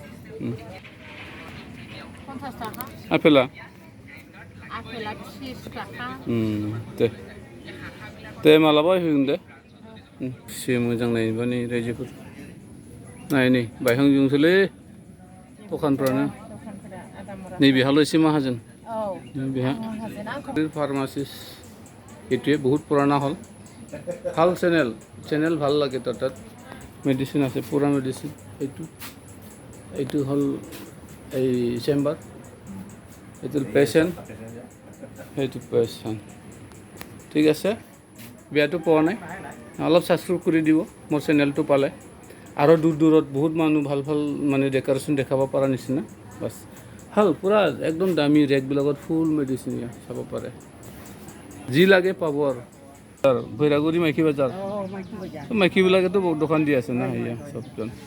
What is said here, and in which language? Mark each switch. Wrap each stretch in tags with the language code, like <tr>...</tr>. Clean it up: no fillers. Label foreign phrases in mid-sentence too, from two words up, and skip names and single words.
<brx>आपेला दे मालाबा होगोन दे एसे मोजां नायनोबा नै रायजोफोर नाय नै बायहांजोंसोलै दखानफ्रानो नैबेहाल' एसे माहाजोन बेहा फार्मासिस्ट</brx> <as>এইটোৱে বহুত পুৰণা হল ভাল চেনেল ভাল লাগে তাত মেডিচিন আছে পুৰা মেডিচিন এইটো হল এই চেম্বাৰ এইটো পেচেণ্ট সেইটো পেচেণ্ট ঠিক আছে বেয়াটো পোৱা নাই অলপ সাবস্ক্ৰাইব কৰি দিব মোৰ চেনেলটো পালে আৰু দূৰত বহুত মানুহ ভাল মানে ডেকৰেশ্যন দেখাব পৰা নিচিনা বাস ভাল পুৰা একদম দামী ৰেকবিলাকত ফুল মেডিচিন চাব পাৰে যি লাগে পাব আৰু Bhairagurini মাইকী বাজাৰ মাইকীবিলাকেতো দোকান দি আছে না এয়া সবজন</as>